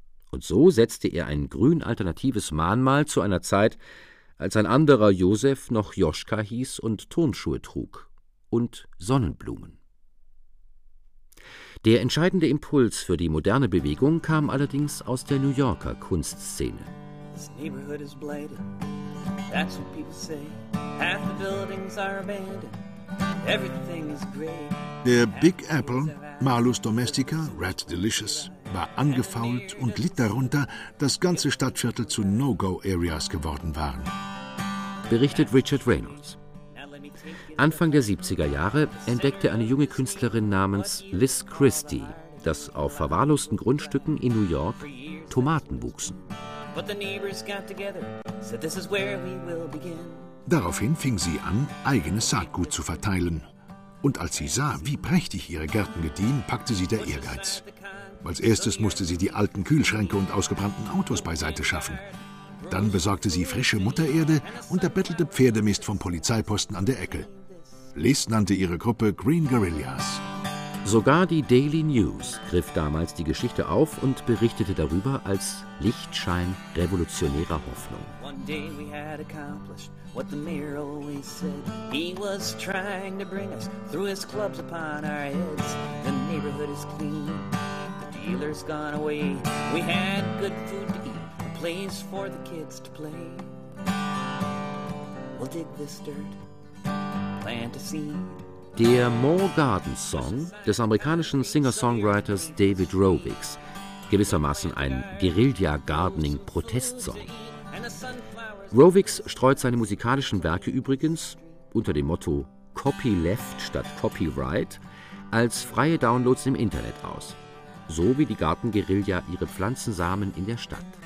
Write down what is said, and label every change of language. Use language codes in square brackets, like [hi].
[de] Und so setzte er ein grün-alternatives Mahnmal zu einer Zeit, als ein anderer Josef noch Joschka hieß und Turnschuhe trug und Sonnenblumen. Der entscheidende Impuls für die moderne Bewegung kam allerdings aus der New Yorker Kunstszene. [en] This neighborhood is blighted, that's what people say. Half the buildings are abandoned, everything is gray. [de] Der Big Apple, Malus Domestica, Red Delicious, war angefault und litt darunter, dass ganze Stadtviertel zu No-Go-Areas geworden waren. Berichtet Richard Reynolds. Anfang der 70er Jahre entdeckte eine junge Künstlerin namens Liz Christie, dass auf verwahrlosten Grundstücken in New York Tomaten wuchsen. Daraufhin fing sie an, eigenes Saatgut zu verteilen. Und als sie sah, wie prächtig ihre Gärten gediehen, packte sie der Ehrgeiz. Als erstes musste sie die alten Kühlschränke und ausgebrannten Autos beiseite schaffen. Dann besorgte sie frische Muttererde und erbettelte Pferdemist vom Polizeiposten an der Ecke. Liz nannte ihre Gruppe Green Guerillas. Sogar die Daily News griff damals die Geschichte auf und berichtete darüber als Lichtschein revolutionärer Hoffnung. [en] One day we had accomplished what the mayor always said. He was trying to bring us through his clubs upon our heads. The neighborhood is clean, the dealer's gone away. We had good food to eat. Place for the kids to play. We'll dig this dirt, plant a seed. [de] Der Moor Garden Song des amerikanischen Singer-Songwriters David Rovix, gewissermaßen ein Guerilla-Gardening-Protestsong. Rovix streut seine musikalischen Werke übrigens unter dem Motto Copyleft statt Copyright als freie Downloads im Internet aus, so wie die Garten-Guerilla ihre Pflanzensamen in der Stadt.